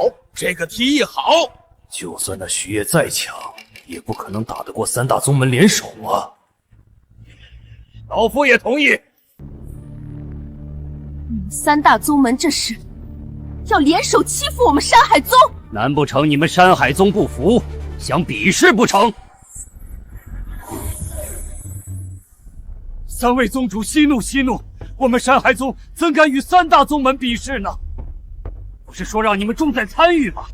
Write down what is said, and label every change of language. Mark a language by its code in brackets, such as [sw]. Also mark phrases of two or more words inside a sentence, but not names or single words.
[zh] 這個提議好。就算那徐燁再強，也不可能打得過3大宗門聯手啊！老夫也同意。你們3大宗門這是要聯手欺負我們山海宗？難不成你們山海宗不服， 想比试不成？三位宗主息怒息怒，我们山海宗怎敢与三大宗门比试呢？不是说让你们重在参与吗？